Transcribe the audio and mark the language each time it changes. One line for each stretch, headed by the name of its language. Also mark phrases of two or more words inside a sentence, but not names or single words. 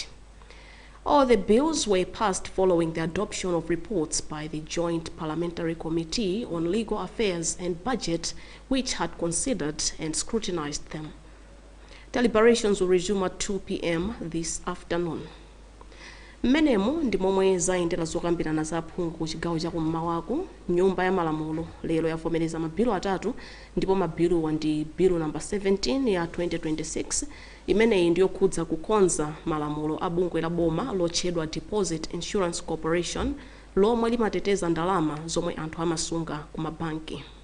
English: All the bills were passed following the adoption of reports by the Joint Parliamentary Committee on Legal Affairs and Budget, which had considered and scrutinized them. Deliberations will resume at 2 p.m. this afternoon.
Nyanja: Mmenemu ndi momwe zayendera zokambirana za phungu chigawo cha kummawaku. Nyumba ya Malamulo lero yavomereza mabilu atatu, ndipo mabiluwa ndi bilu number 17 ya 2026, imeneyi ndiyo khudza kukonza malamulo a bungwe la boma lotchedwa Deposit Insurance Corporation, lomwe limateteza ndalama zomwe anthu amasunga ku mabanki.